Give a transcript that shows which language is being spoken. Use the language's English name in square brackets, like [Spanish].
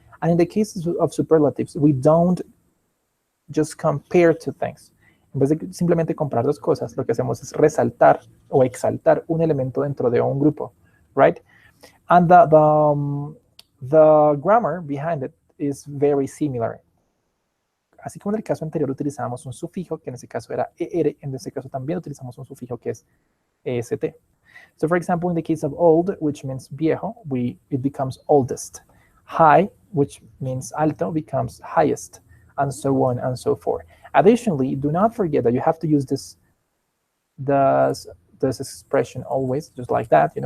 [English] And in the cases of superlatives, we don't just compare two things. [Spanish] En vez de simplemente comparar dos cosas, lo que hacemos es resaltar o exaltar un elemento dentro de un grupo, right? [English] And the grammar behind it is very similar. [Spanish] Así como en el caso anterior utilizamos un sufijo, que en ese caso era ER, en ese caso también utilizamos un sufijo que es EST. [English] So for example, in the case of old, which means viejo, it becomes oldest. High, which means alto, becomes highest, and so on and so forth. Additionally, do not forget that you have to use this expression always, just like that.